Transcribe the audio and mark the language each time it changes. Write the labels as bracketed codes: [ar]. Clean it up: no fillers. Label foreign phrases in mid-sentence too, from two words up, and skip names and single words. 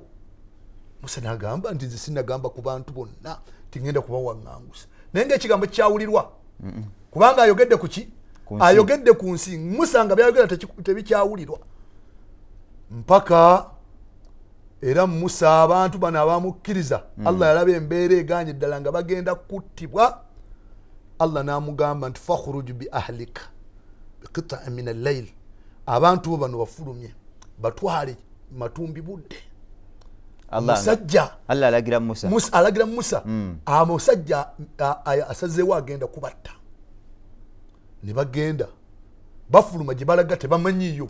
[lg] Musa n'agamba nti nze sinagamba ku bantu bonna tingenda kubawaŋŋangusa, naye ng'ekigambo kyawulirwa kubanga ayogedde ku ki? Ayogedde ku nsi. Musa nga byayogera tebikyawulirwa mpaka era Musa abantu bano abamukkiriza Allah yalaba embeera eganye ddala nga bagenda kuttibwa. Allah n'amugamba nti [ar] فاخرج بأهلك بقطع من الليل, [lg] abantu bano bafulumye batwale matumbi budde. Musajja Allah alagira Musa musajja asazeewo agenda kubatta. Ne bagenda bafuluma gye balaga tebamanyiyo.